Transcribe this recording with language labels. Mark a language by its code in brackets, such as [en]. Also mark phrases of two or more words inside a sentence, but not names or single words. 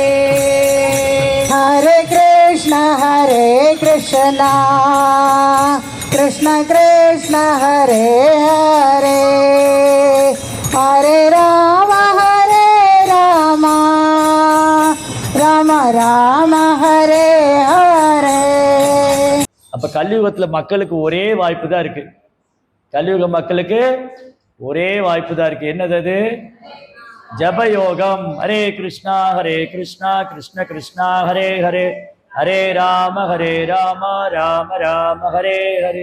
[sa] हरे कृष्ण कृष्ण कृष्ण हरे हरे हरे राम राम राम हरे हरे. [ta] அப்ப கலியுகத்துல மக்களுக்கு ஒரே வாய்ப்பு தான் இருக்கு. கலியுக மக்களுக்கு ஒரே வாய்ப்பு தான் இருக்கு. என்னது அது? ஜபயோகம். [sa] हरे कृष्णा कृष्ण कृष्णा हरे हरे हरे राम राम राम हरे हरे.